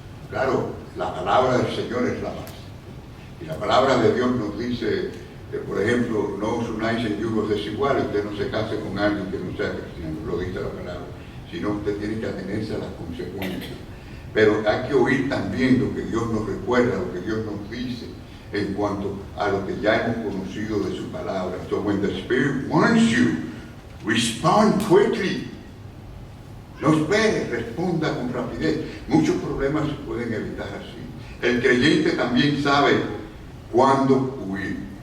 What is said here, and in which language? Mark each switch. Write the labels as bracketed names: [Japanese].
[Spanish] Claro, la palabra del Señor es la base. Y la palabra de Dios nos dice, por ejemplo, no os unáis en yugos desiguales, usted no se case con alguien que no sea cristiano, lo dice la palabra, sino usted tiene que atenerse a las consecuencias. Pero hay que oír también lo que Dios nos recuerda, lo que Dios nos dice en cuanto a lo que ya hemos conocido de su palabra. [English] So when the Spirit warns you, respond quickly. [Spanish] No espere, responda con rapidez. Muchos problemas se pueden evitar así. El creyente también sabe cuándo huir.